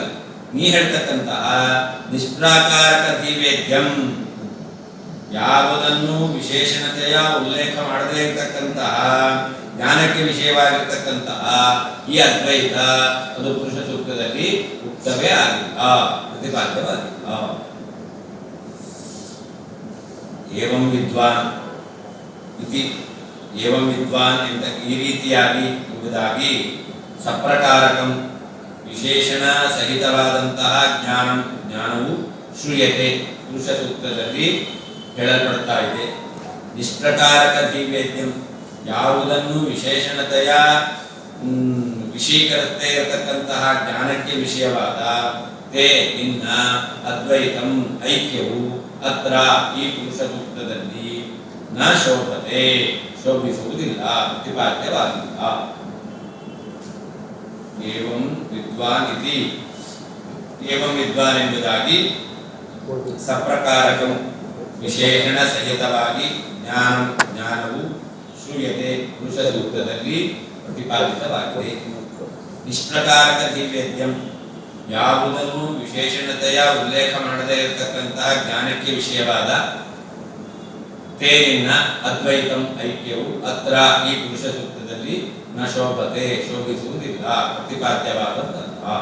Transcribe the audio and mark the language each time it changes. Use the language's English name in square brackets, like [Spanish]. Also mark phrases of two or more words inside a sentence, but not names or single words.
[Kannada] ನೀ ಹೇಳ್ತಕ್ಕಂತಹ [Sanskrit] ನಿಷ್ಪ್ರಾಕಾರಕ ಧೀವೇದ್ಯಂ, [Kannada] ಯಾವುದನ್ನು ವಿಶೇಷಣತೆಯ ಉಲ್ಲೇಖ ಮಾಡದೇ ಇರತಕ್ಕಂತಹ ಜ್ಞಾನಕ್ಕೆ ವಿಷಯವಾಗಿರ್ತಕ್ಕಂತಹ ಈ ಅದ್ವೈತ ಅದು ಪುರುಷ ಸೂಕ್ತದಲ್ಲಿ ಉಕ್ತವೇ ಆಗಿಲ್ಲ, ಪ್ರತಿಪಾದ್ಯವಾಗಿಲ್ಲ. [Sanskrit] ಏವಂ ವಿದ್ವಾನ್ ಇತಿ, ಏವಂ ವಿದ್ವಾನ್ [Kannada] ಎಂತ ಈ ರೀತಿಯಾಗಿ ಎಂಬುದಾಗಿ ಸಪ್ರಕಾರಕಂ ವಿಶೇಷಣ ಸಹಿತವಾದಂತಹ ಜ್ಞಾನವು ಶ್ರೂಯತೆ ಪುರುಷ ಸೂಕ್ತದಲ್ಲಿ ಹೇಳಲ್ಪಡ್ತಾ ಇದೆ. [Sanskrit] ನಿಷ್ಪ್ರಕಾರಕ ಧೀವೇದ್ಯಂ, [Kannada] ಯಾವುದನ್ನು ವಿಶೇಷಣತೆಯ ವಿಷೀಕರಿಸದೇ ಇರತಕ್ಕಂತಹ ಜ್ಞಾನಕ್ಕೆ ವಿಷಯವಾದ ತೇ ನಿನ್ನ ಅದ್ವೈತಂ ಐಕ್ಯವು ಅತ್ರ ಈ ಪುರುಷ ಸೂಕ್ತದಲ್ಲಿ [Sanskrit] ನ ಶೋಭತೆ, [Kannada] ಶೋಭಿಸುವುದಿಲ್ಲ, ಪ್ರತಿಪಾದ್ಯವಾಗಿಲ್ಲ. [Sanskrit] ಏವಂ ವಿದ್ವಾನ್ ಇತಿ, ಏವಂ ವಿದ್ವಾನ್ [Kannada] ಎಂಬುದಾಗಿ ಸಪ್ರಕಾರಕಂ ವಿಶೇಷಣ ಸಹಿತವಾಗಿ ಜ್ಞಾನವು ಶ್ರೂಯತೆ ಪುರುಷ ಸೂಕ್ತದಲ್ಲಿ ಪ್ರತಿಪಾದಿತವಾಗಿದೆ. [Sanskrit] ನಿಷ್ಪ್ರಕಾರಕ ದಿವ್ಯದ್ಯಂ, [Kannada] ಯಾವುದನ್ನು ವಿಶೇಷಣತೆಯ ಉಲ್ಲೇಖ ಮಾಡದೇ ಇರತಕ್ಕಂತಹ ಜ್ಞಾನಕ್ಕೆ ವಿಷಯವಾದ ತೇನಿನ ಅದ್ವೈತಂ ಐಕ್ಯವು ಅತ್ರ ಈ ಪುರುಷ ಸೂಕ್ತದಲ್ಲಿ [Sanskrit] ನ ಶೋಭತೆ, [Kannada] ಶೋಭಿಸುವುದಿಲ್ಲ, ಪ್ರತಿಪಾದ್ಯವಾದಂತಹ.